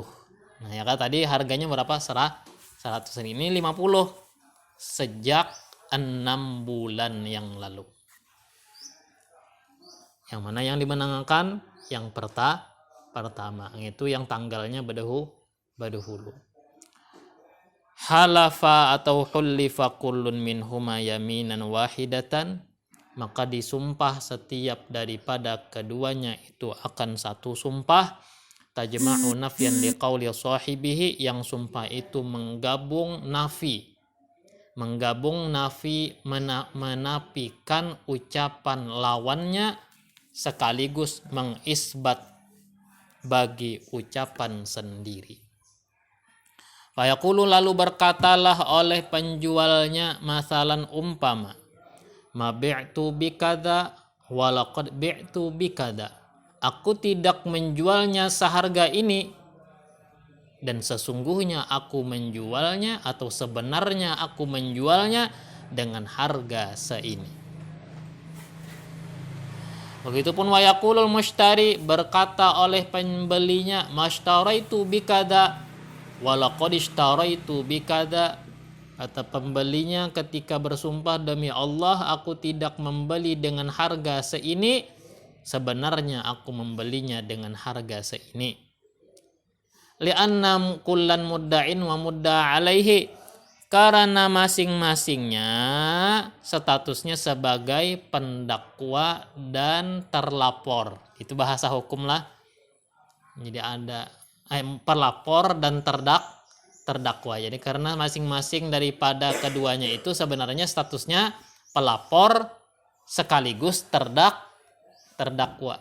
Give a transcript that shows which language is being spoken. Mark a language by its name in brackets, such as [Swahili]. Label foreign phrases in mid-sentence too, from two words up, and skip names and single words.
[Indonesian] Nah ya kan tadi harganya berapa? 100, ini 50 sejak 6 bulan yang lalu. Yang mana yang dimenangkan? Yang pertama, itu yang tanggalnya berdahulu. [Arabic] حلف أو حلف كل منهما يمينا واحدة, [Indonesian] maka disumpah setiap daripada keduanya itu akan satu sumpah. [Arabic] تجمع نفيا لقول صاحبه, [Indonesian] yang sumpah itu menggabung nafi menafikan ucapan lawannya sekaligus mengisbat bagi ucapan sendiri. Fayaqulu, lalu berkatalah oleh penjualnya, masalan umpama, [Arabic] ما بعت بكذا ولقد بعت بكذا, [Indonesian] aku tidak menjualnya seharga ini dan sesungguhnya aku menjualnya atau sebenarnya aku menjualnya dengan harga seini. Begitupun [Arabic] ويقول المشتري, [Indonesian] berkata oleh pembelinya, [Arabic] ما اشتريت بكذا ولقد اشتريت بكذا, [Indonesian] kata pembelinya ketika bersumpah, demi Allah aku tidak membeli dengan harga seini, sebenarnya aku membelinya dengan harga seini. [Arabic] لأن كلا مدع ومدعى عليه, [Indonesian] karena masing-masingnya statusnya sebagai pendakwa dan terlapor. Itu bahasa hukum lah. Jadi ada pelapor dan terdakwa. Jadi karena masing-masing daripada keduanya itu sebenarnya statusnya pelapor sekaligus terdakwa.